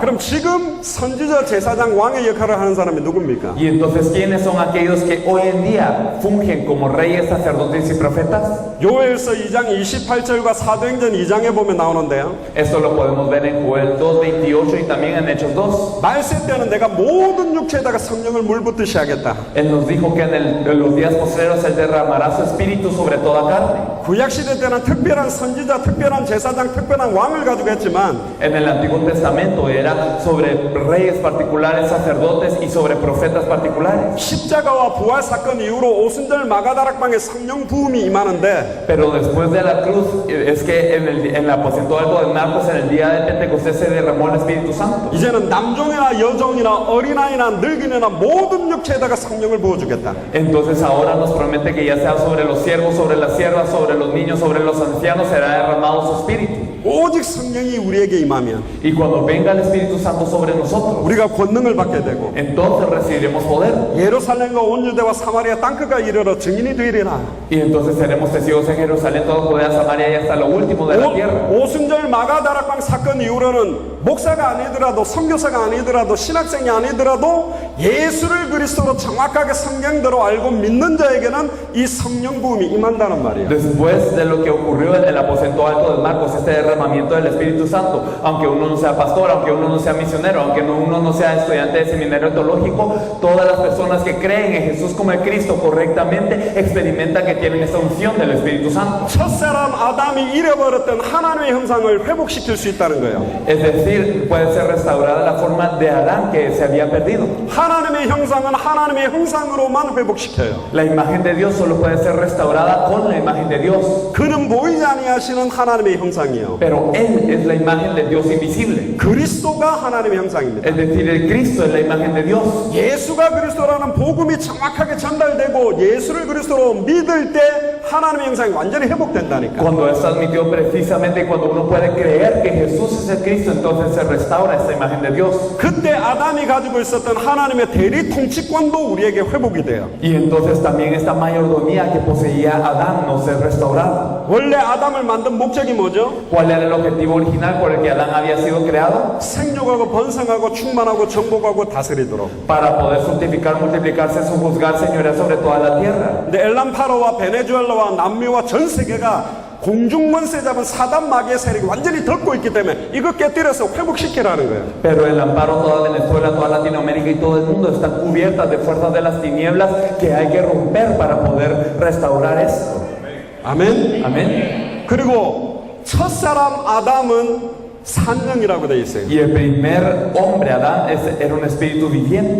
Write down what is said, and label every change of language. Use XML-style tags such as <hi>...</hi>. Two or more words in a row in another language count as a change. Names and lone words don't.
<ko>그럼 지금 선지자, 제사장, 왕의 역할을 하는 사람이 누굽니까?</ko> <es>Y entonces, ¿quiénes son aquellos que hoy en día fungen como reyes, sacerdotes y profetas?</es> <ko>요엘서 2장 28절과 사도행전 2장에 보면 나오는데요.</ko> <es>Esto lo podemos ver en Joel 2:28 y también en Hechos 2.</es> <ko>말세 때는 내가 모든 육체에다가 성령을 물붓듯이 하겠다.</ko> <es>Él nos dijo que en los días postreros Él derramará su espíritu sobre toda carne.</es> <ko>구약 시대 때는 특별한 선지자, 특별한 제사장, 특별한 왕을 가지고 했지만</ko> <es>En el Antiguo Testamento era sobre reyes particulares, sacerdotes y sobre profetas particulares.</es> <ko>십자가와 부활 사건 이후로 오순절 마가다락방에 성령 부음이 임하는데</ko> <es>Pero después de la cruz, es que en el aposento alto de Marcos, en el día de Pentecostés, se derramó el Espíritu Santo.</es> <ko>이제는 남종이나 여종이나 어린아이나 늙은이나 모든 육체에다가 성령을 부어주겠다.</ko> <es>Entonces ahora nos promete que ya sea sobre los siervos, sobre las siervas, sobre los niños, sobre los ancianos, será derramado su Espíritu.</es> <ko>오직 성령이 우리에게 임하면</ko> <es>Y cuando venga el Espíritu Santo sobre nosotros,</es> <ko>우리가 권능을 받게 되고</ko> <es>entonces recibiremos poder.</es> <ko>예루살렘과 온 유대와 사마리아 땅끝까지 이르러 증인이 되리라.</ko> <es>Y entonces seremos testigos en Jerusalén, toda Judea, Samaria y hasta lo último de la tierra.</es> <ko>오순절 마가다락방 사건 이후로는 목사가 아니더라도 선교사가 아니더라도 신학생이 아니더라도 예수를 그리스도로 정확하게 성경대로 알고 믿는 자에게는 이 성령 부음이 임한다는 말이에요.</ko> <es>Después de lo que ocurrió en el aposento alto de Marcos, este derramamiento del Espíritu Santo, aunque uno no sea pastor, aunque uno no sea misionero, aunque uno no sea estudiante de seminario teológico, todas las personas que creen en Jesús como el Cristo correctamente experimentan que tienen esta unción del Espíritu Santo.</es> <ko>첫사람 아담이 잃어버렸던 하나님의 형상을 회복시킬 수 있다는 거예요.</ko> <es>Es decir, puede ser restaurada la forma de Adán que se había perdido.</es> <ko>하나님의 형상은 하나님의 형상으로만 회복시켜요.</ko> <es>La imagen de Dios solo puede ser restaurada con la imagen de Dios.</es> <ko>그는 보이지 아니하시는 하나님의 형상이요.</ko> <es>Pero Él es la imagen de Dios invisible.</es> <ko>그리스도가 하나님의 형상입니다.</ko> <es>Es decir, el Cristo es la imagen de Dios.</es> <ko>예수가 그리스도라는 복음이 정확하게 전달되고 예수를 그리스도로 믿을 때 하나님의 형상이 완전히 회복된다니까.</ko> <es>Cuando es admitido precisamente, cuando uno puede creer que Jesús es el Cristo, entonces se restaura esta imagen de Dios.</es> <ko>그때 아담이 가지고 있었던 하나님의 대리 통치권도 우리에게 회복이 돼요.</ko> <es>Y entonces también esta mayordomía que poseía Adán nos es restaurada.</es> <ko>원래 아담을 만든 목적이 뭐죠?</ko> <es>¿Cuál era el objetivo original por el que Adán había sido creado?</es> <ko>생육하고 번성하고 충만하고 정복하고 다스리도록.</ko> <es>Para poder fructificar, multiplicarse, sojuzgar, señorear sobre toda la tierra.</es> <ko>근데 엘람파로와 베네수엘라와 남미와 전 세계가 공중먼세 잡은 사단 마귀의 세력이 완전히 덮고 있기 때문에 이거 깨뜨려서 회복시키라는 거예요.</ko> <es>Pero el amparo, toda Venezuela, toda Latinoamérica y todo el mundo están cubiertas de fuerzas de las tinieblas que hay que romper para poder restaurar esto.</es> <ko>아멘.</ko> <es>Amén.</es> <ko>그리고 첫사람 아담은 산령이라고 되어 있어요.</ko> <es>Y el primer hombre, Adán, era un espíritu viviente.</es>